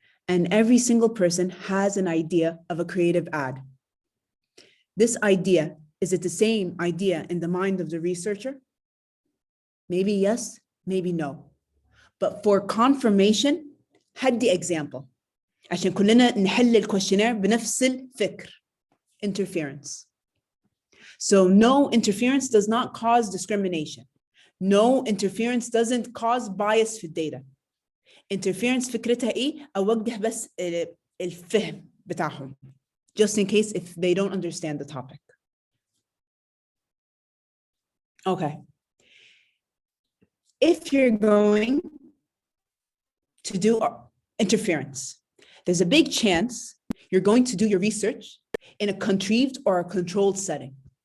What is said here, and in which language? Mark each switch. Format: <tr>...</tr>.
<en>And every single person has an idea of a creative ad. This idea, is it the same idea in the mind of the researcher? Maybe yes, maybe no. But for confirmation,</en> <ar>هدي</ar> <en>example.</en> <ar>عشان كلنا نحل الكويشنير بنفس الفكر.</ar> <en>Interference. So no, interference does not cause discrimination. No, interference doesn't cause bias</en> <ar>في الداتا. Interference فكرتها ايه؟ اوجه بس الفهم بتاعهم.</ar> <en>Just in case if they don't understand the topic. Okay. If you're going to do interference, there's a big chance you're going to do your research in a contrived or a controlled setting.</en>